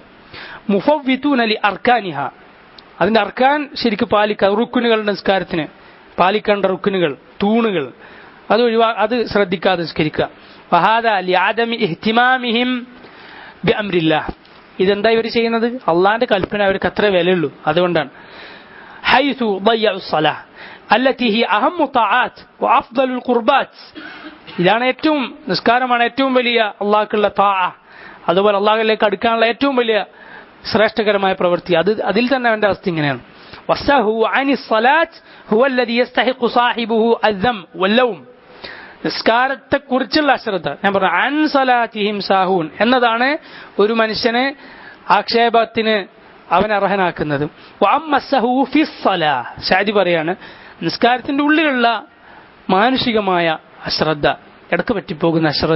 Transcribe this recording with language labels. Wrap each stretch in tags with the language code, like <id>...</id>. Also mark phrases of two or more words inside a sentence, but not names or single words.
<ar>مفوتون لأركانها,</ar> <ml>അതിന്റെ അർക്കാൻ ശരിക്കും പാലിക്കുക. റുക്കുനുകളുടെ നിസ്കാരത്തിന് പാലിക്കേണ്ട റുക്കുനുകൾ, തൂണുകൾ, അത് ശ്രദ്ധിക്കാതെ നിസ്കരിക്കുക.</ml> <ar>وهذا لعدم اهتمامهم بأمر الله,</ar> <ml>ഇതെന്താ ഇവർ ചെയ്യുന്നത്? അള്ളാന്റെ കൽപ്പന അവർക്ക് അത്ര വിലയുള്ളൂ, അതുകൊണ്ടാണ്.</ml> <ar>ഹൈസു ضيعوا الصلاة التي هي أهم طاعات وأفضل القربات.</ar> <ml>ഇതാണ് ഏറ്റവും, നിസ്കാരമാണ് ഏറ്റവും വലിയ അള്ളാഹ്ക്കുള്ള താഅ, അതുപോലെ അള്ളാഹുവിലേക്ക് അടുക്കാനുള്ള ഏറ്റവും വലിയ ശ്രേഷ്ഠകരമായ പ്രവൃത്തി. അതിൽ തന്നെ അവന്റെ അവസ്ഥ ഇങ്ങനെയാണ്.</ml> <ar>والسهو عن الصلاة هو الذي يستحق صاحبه الذم واللوم.</ar> <ml>നിസ്കാരത്തെ കുറിച്ചുള്ള അശ്രദ്ധ, ഞാൻ പറഞ്ഞു</ml> <ar>عن صلاتهم ساهون</ar> <ml>എന്നതാണ് ഒരു മനുഷ്യനെ ആക്ഷേപത്തിന് അവൻ അർഹനാക്കുന്നത്.</ml> <ar>وأما السهو في الصلاة,</ar> <ml>ശാദി പറയാണ് നിസ്കാരത്തിന്റെ ഉള്ളിലുള്ള മാനുഷികമായ അശ്രദ്ധ, ഇടക്ക് പറ്റിപ്പോകുന്ന അശ്രദ്ധ.</ml>